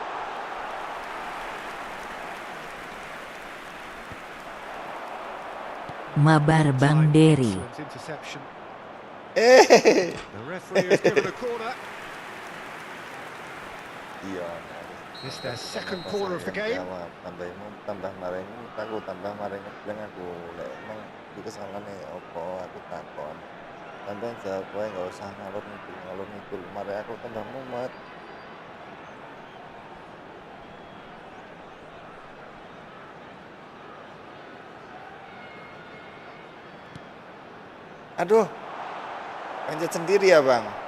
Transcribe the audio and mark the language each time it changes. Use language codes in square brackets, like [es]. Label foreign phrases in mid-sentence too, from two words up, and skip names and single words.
[id] Mabar Bang Dery. [en] Excellent interception. Eh. The referee has given a corner. [id] Iya. [en] It's their second corner of the game. [jv] Tambah maring, aku tambah maring yang aku lek emang iki kesalahan opo aku takon. Sampeyan jawab wae nggak usah ngalur ngidul. Mari aku tambah mumet. [id] Aduh, pencet sendiri ya bang.